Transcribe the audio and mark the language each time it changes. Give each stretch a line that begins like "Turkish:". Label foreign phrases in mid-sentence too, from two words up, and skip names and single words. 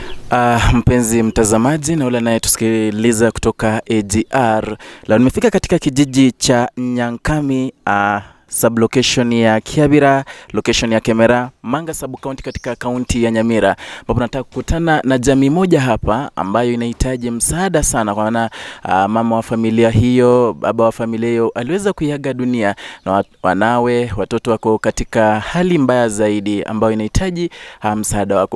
Swahili: Mpenzi mtazamaji na ule anayetusikiliza kutoka AGR. Leo nimefika katika kijiji cha Nyankami, sublocation ya Kiabira, location ya Kemera, Manga
English: sub county
Swahili: katika kaunti ya Nyamira. Ambapo nataka kukutana na jamii moja hapa ambayo inahitaji msaada sana, kwa maana mama wa familia hiyo, baba wa familia hiyo aliweza kuiaga dunia na wanawe, watoto wako katika hali mbaya zaidi ambayo inahitaji msaada wako.